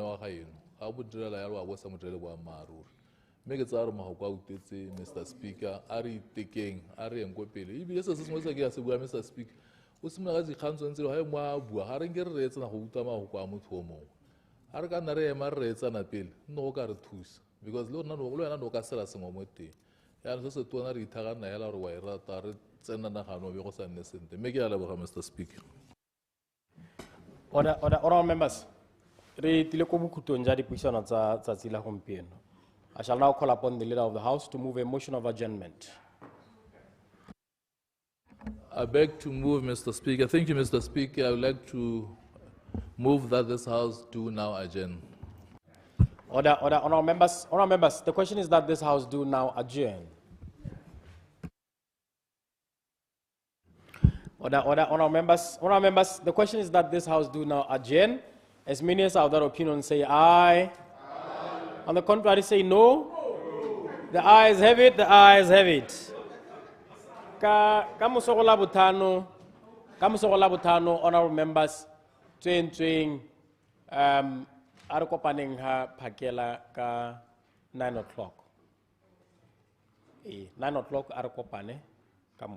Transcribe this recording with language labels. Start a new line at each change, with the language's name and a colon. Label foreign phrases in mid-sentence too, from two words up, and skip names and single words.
Tswana: wa ga eno ga bo direla yalo wa bo sa mo direle boammaaruri mme ke tsaya gore magoko a utetse Mr Speaker a re itekeng a re eng ko pele ebile se se sengwe se ke ya se bua Mr Speaker o simolola ka dikgang tshwanetse ga e mo a bua ga re nke re reetsana go utlwa magoko a motho o mongwe ga re ka nna re ema re reetsana pele nne go ka re thusa because le wena ne o ka sela sengwe mo teng yaanong se se tona re ithagana hela gore wa e rata re tsenanagano be go sa nne sente mme ke a leboga Mr Speaker.
English: Honorable members,
Tswana: re tile ko bokhutong ja dipuisano tsa tsatsi la gompieno.
English: I shall now call upon the leader of the House to move a motion of adjournment. I beg to move, Mr. Speaker. Thank you, Mr. Speaker. I would like to move that this House do now adjourn. Honorable members, the question is that this House do now adjourn. Honorable members, the question is that this House do now adjourn. As many as are of that opinion say aye. On the contrary, say no. The ayes have it, the ayes have it.
Tswana: Ka mosogola botano,
English: honorable members,
Tswana: tsweng a re kopaneng ha phakela ka 9 o'clock. 9 o'clock a re kopane ka moso.